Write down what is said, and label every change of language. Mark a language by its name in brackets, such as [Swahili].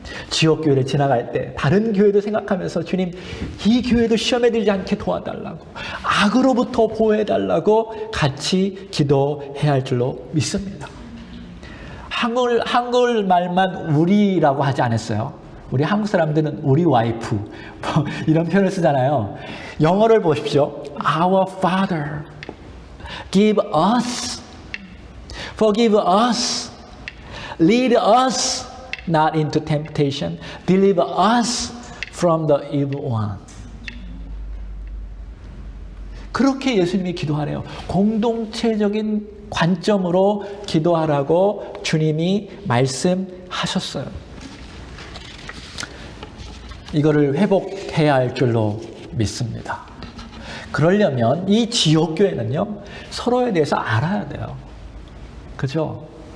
[Korean] 지역교회를 지나갈 때 다른 교회도 생각하면서 주님, 이 교회도 시험에 들지 않게 도와달라고, 악으로부터 보호해달라고 같이 기도해야 할 줄로 믿습니다. 한국말만 우리라고 하지 않았어요. 우리 한국 사람들은 우리 와이프 뭐 이런 표현을 쓰잖아요. 영어를 보십시오. [English] Our Father, give us, forgive us, lead us not into temptation, deliver us from the evil one. [Korean] 그렇게 예수님이 기도하래요. 공동체적인 관점으로 기도하라고 주님이 말씀하셨어요. 이거를 회복해야 할 줄로 믿습니다. 그러려면 이 지역교회는요, 서로에 대해서 알아야 돼요. 그죠?